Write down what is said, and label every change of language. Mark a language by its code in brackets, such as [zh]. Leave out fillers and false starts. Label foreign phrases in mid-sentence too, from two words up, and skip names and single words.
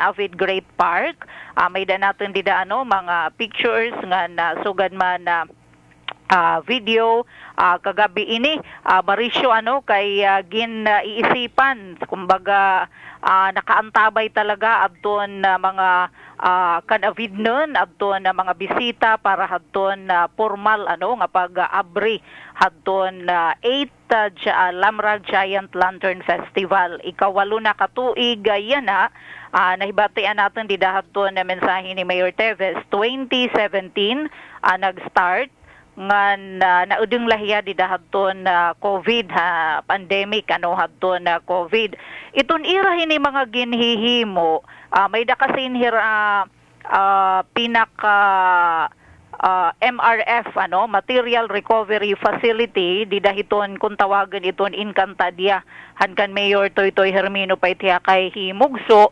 [war] avid Great Park may da natin dida mga pictures nga sugad man video kagabi ini Mauricio kay iisipan kumbaga nakaantabay talaga adton mga kanavidnon adton mga bisita para hadton formal nga pag-abri hadton 8 Lamrag Giant Lantern Festival. Ikawalo na katuig yan nahibatian natin didahadton na mensahe ni Mayor Teves 2017 nag-start ngan naudeng lahiya didahadton COVID pandemic hadton COVID. Iton ira hini mga ginhihimo may dakasin hira pinaka MRF [en] Material Recovery Facility [war] didahiton kung tawagan iton Encantadia hankan Mayor Toytoy Hermino Paitya kay himugso